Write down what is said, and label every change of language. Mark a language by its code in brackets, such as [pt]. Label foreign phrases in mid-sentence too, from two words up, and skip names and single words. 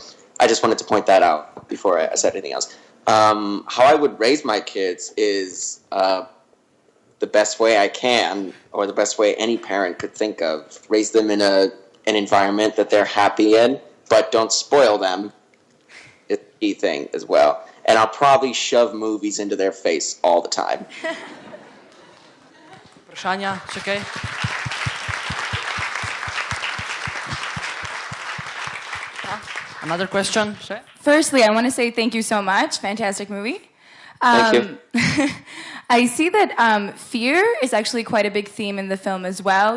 [en] I just wanted to point that out before I said anything else. How I would raise my kids is the best way I can, or the best way any parent could think of. Raise them in an environment that they're happy in, but don't spoil them. It's a key thing as well. And I'll probably shove movies into their face all the time. [sl] Vprašanja, še kaj? [en] Another question? Še? Firstly, I want to say thank you so much. Fantastic movie. Thank you. I see that fear is actually quite a big theme in the film as well.